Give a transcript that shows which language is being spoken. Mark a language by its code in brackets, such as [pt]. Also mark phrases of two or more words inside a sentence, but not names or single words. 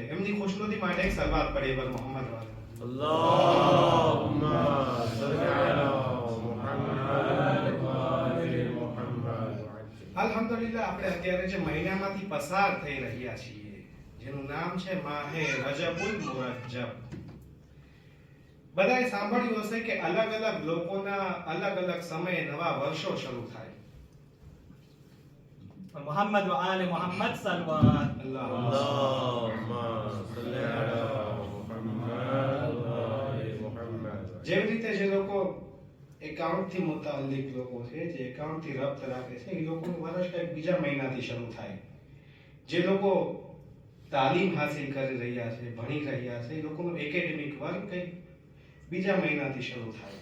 [gu] એમની ખુશનુદી માટે એક સલવાત પડી પર મોહમ્મદ વાલે. [ar] اللهم صل على محمد وآل محمد. [gu] અલ્હમ્દુલિલ્લાહ આપણે અત્યારે જે મહિનામાંથી પસાર થઈ રહ્યા છીએ જેનું નામ છે માહે રજબુલ મુરજ્જબ. બધાએ સાંભળ્યું હશે કે અલગ અલગ લોકોના અલગ અલગ સમયે નવા વર્ષો શરૂ થાય. [ar] محمد وآل محمد صلوات. اللهم صل على محمد وآل محمد. [gu] જેવી રીતે જે લોકો એકાઉન્ટ થી મુતાલ્લિક લોકો છે, જે એકાઉન્ટ થી રબ્ત રાખે છે, એ લોકોનું વર્ષ કંઈક બીજા મહિનાથી શરૂ થાય. જે લોકો તાલીમ હાસિલ કરી રહ્યા છે, ભણી રહ્યા છે, એ લોકોનું એકેડેમિક વર્ક કંઈક બીજા મહિનાથી શરૂ થાય.